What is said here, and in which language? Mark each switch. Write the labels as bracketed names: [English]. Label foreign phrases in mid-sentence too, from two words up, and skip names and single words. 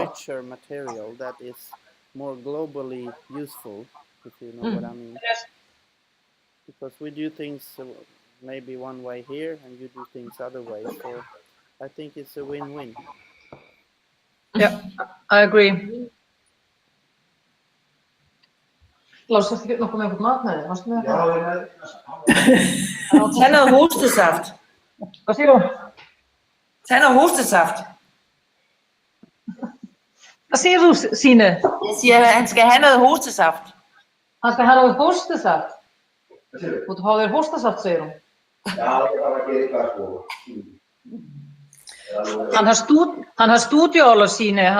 [English] richer material that is more globally useful, if you know what I mean. Yes. Because we do things maybe one way here and you do things other ways, so I think it's a win-win. Yeah, I agree. [German] Lars, hast du noch mehr gemacht? Hast du mehr? [Danish] Tag noget hostesaft. Hvad siger du? Tag noget hostesaft. Hvad siger du, Signe? Jeg siger, at han skal have noget hostesaft. Han skal have noget hostesaft. Moet du have hostesaft, siger du? Han har studieår, Signe.